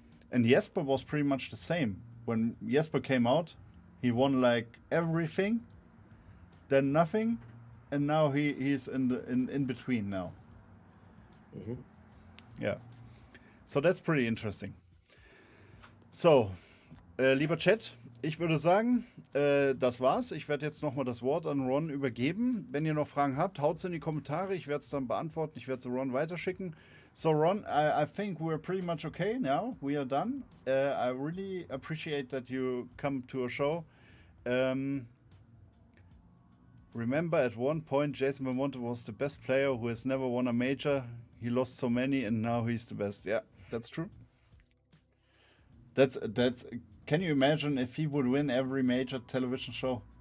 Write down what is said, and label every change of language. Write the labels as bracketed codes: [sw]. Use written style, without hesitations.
[en] And Jesper was pretty much the same. When Jesper came out, he won like everything, then nothing, and now he's in between now. Yeah. So that's pretty interesting. [de] So, lieber Chat, ich würde sagen, das war's. Ich werde jetzt nochmal das Wort an Ron übergeben. Wenn ihr noch Fragen habt, haut's in die Kommentare. Ich werde es dann beantworten. Ich werde es Ron weiterschicken. [en] So Ron, I think we're pretty much okay now. We are done. I really appreciate that you come to a show. Remember at one point Jason Belmonte was the best player who has never won a major. He lost so many and now he's the best. Yeah, that's true. That's can you imagine if he would win every major television show?